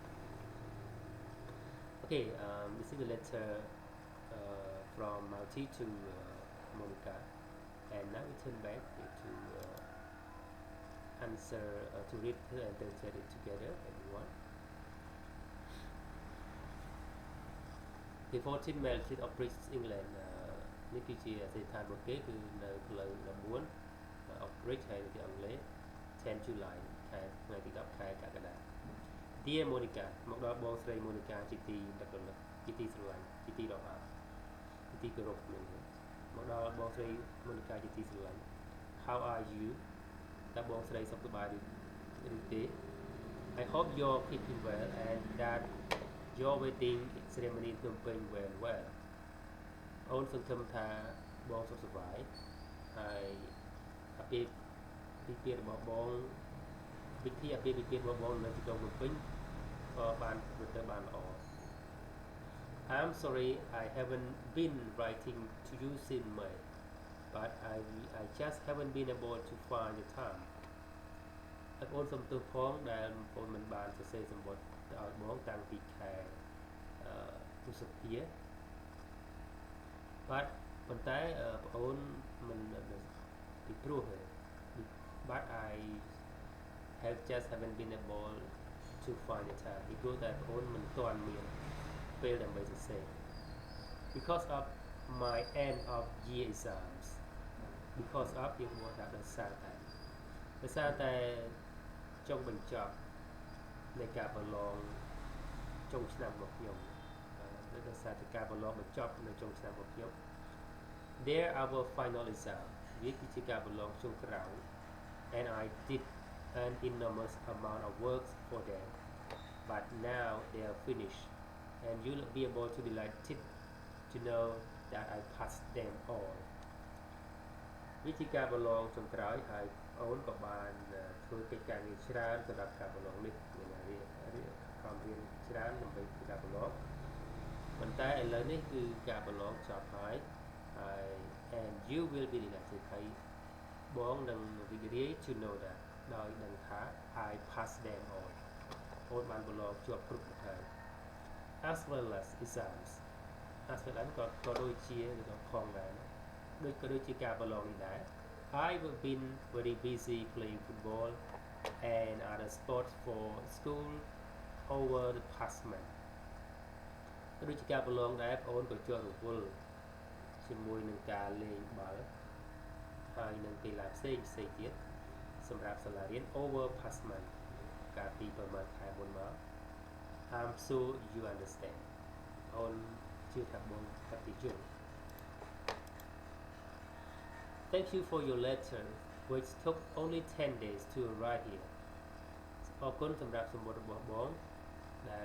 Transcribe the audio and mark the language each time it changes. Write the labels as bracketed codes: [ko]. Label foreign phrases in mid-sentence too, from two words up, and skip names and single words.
[en] Okay, this is the letter from Mauti to Monica, and now we turn back to answer to read and translate it together, everyone. The 14 Mile Street of British England [km] នេះគឺជាសេដ្ឋានរបស់គេគឺនៅផ្លូវ14 of Bridge ហើយនៅទីអង់គ្លេស 10 July ថ្ងៃទី10ខែកក្កដា Dear Monica មកដល់បងស្រី Monica ជាទី ដឹករលឹកជាទីស្រឡាញ់ជាទីរាប់អានជាទីគោរពនឹងមកដល់បងស្រី Monica ជាទីស្រឡាញ់ [en] How are you [km] តើបងស្រីសុខសប្បាយឬទេ [en] I hope you're keeping well and that your wedding ceremony in Phnom Penh went well [km] អូនសង្ឃឹមថាបងសុខស ប្បាយហើយអាពាហ៍ពិពាហ៍របស់បងពិធីអាពាហ៍ពិពាហ៍របស់បងនៅទីក្រុងភ្នំពេញក៏បានធ្វើទៅបានល្អ [en] I'm sorry I haven't been writing to you since May but I just haven't been able to find the time [km] ហើយបងសូមទោសផងដែលបងមិនបានសរសេរសម្បត្តិទៅឲ្យបងតាំងពីខែឧសភា [en] but [km] ប៉ុន្តែបងអូនមិនពីព្រោះ [en] but I have just haven't been able to find the time [km] ពីព្រោះតែបងអូនមិនទាន់មានពេលដើម្បីសរសេរ [en] because of my end of year exams because of [km] យើងមកថាដោយសារតែចុងបញ្ចប់នៃការប្រឡងចុងឆ្នាំរបស់ខ្ញុំដោយសារតែការប្រ [en] ឡងបញ្ចប់នៅចុងឆ្នាំរបស់ខ្ញុំ There our final exam [km] វាគឺជាការប្រឡងចុងក្រោយ [en] and I did an enormous amount of work for them but now they are finished and you'll be able to delighted to know that I passed them [km] all វិធីការប្រឡងចុងក្រោយហើយអូនក៏បានធ្វើកិច្ចការងារច្រើនសម្រាប់ការប្រឡងនេះមានខំរៀនច្រើនដើម្បីធ្វើការប្រឡងប៉ុន្តែឥឡូវនេះគឺ [en] ការប្រឡងចប់ហើយ and you will be delighted [km] ហើយបងនឹងរីករាយ [en] to know that [km] ដោយដឹងថា [en] I passed them all [km] អូនបានប្រឡងជាប់គ្រប់ហើយ [en] as well as exams as well as [km] ក៏ដូចជាផង ដែរដូចក៏ដូចជាការប្រឡងនេះដែរ [en] I've been very busy playing football and other sports for school over the past month [km] ដូចជាការប្រឡងដែរបងអូនក៏ជាប់រវល់ជជាមួយនឹងការលេងបាល់ហើយនឹងកីឡាផ្សេងទៀតសម្រាប់សាលារៀន [en] over past month [km] កាលពីប្រហែលខែមុនមក [en] I'm sure you understand [km] អូនជឿថាបងកាត់ពីយល់ [en] Thank you for your letter which took only 10 days to arrive here [km] អរគុណសម្រាប់សម្បត្តិរបស់បងដែល